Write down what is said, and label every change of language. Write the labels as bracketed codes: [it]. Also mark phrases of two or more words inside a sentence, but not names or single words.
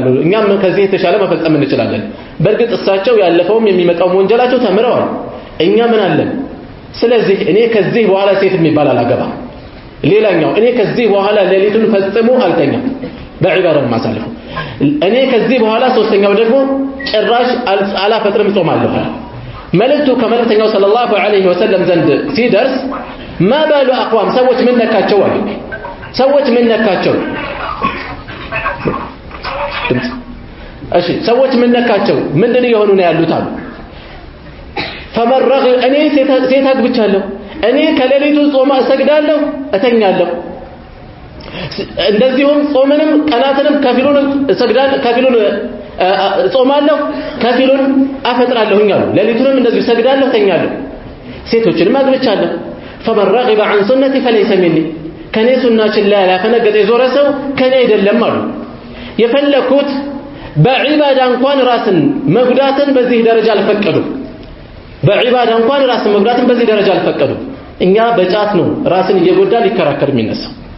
[am] እኛም ከዚህ የተሻለ መፈጸም እንችላለን በእርግጥ እሳቸው ያለፈውም የሚመጣው ወንጀላቸው ተምረዋል እኛ ምን አለን ስለዚህ እኔ ከዚህ በኋላ ሴት የሚባል አላገባም ሌላኛው እኔ ከዚህ በኋላ ሌሊቱን ፈጽሞ አልተኛም በዒባዳ ማሳለፈው እኔ ከዚህ በኋላ ሶስተኛው ደግሞ ጭራሽ አላፈጥርም ጾማለሁ መልእክቱ ከመልእክተኛው [ar] صلى الله عليه وسلم [am] ዘንድ ሲደርስ [ar] ما بال اقوام [am] ሰዎች ምን ነካቸው አሉ ሰዎች ምን ነካቸው እሺ ሰዎች ምን ነካቸው ምንድነው የሆኑ ነው ያሉት አሉ فمرغ እኔ ሴት አግብቻለሁ እኔ ከሌሊቱ ጾም እሰግዳለሁ እተኛለሁ እንደዚሁም ጾምንም ቀናትንም ከፊሉን እሰግዳለሁ ከፊሉን ጾማለሁ ከፊሉን አፈጥራለሁኝ አሉ ሌሊቱንም እንደዚሁ እሰግዳለሁ እተኛለሁ ሴቶችንም አግብቻለሁ [ar] فمن رغب عن سنتي فليس مني [am] ከኔ ሱናችን ላይ ያፈነገጠ የዞረ ሰው ከኔ አይደለም አሉ የፈለኩት በዒባዳ እንኳን ራስን መጉዳትን በዚህ ደረጃ አልፈቀዱም በዒባዳ እንኳን ራስን መጉዳትን በዚህ ደረጃ አልፈቀዱም እኛ በጫት ነው ራስን እየጎዳ ሊከራከር የሚነሳው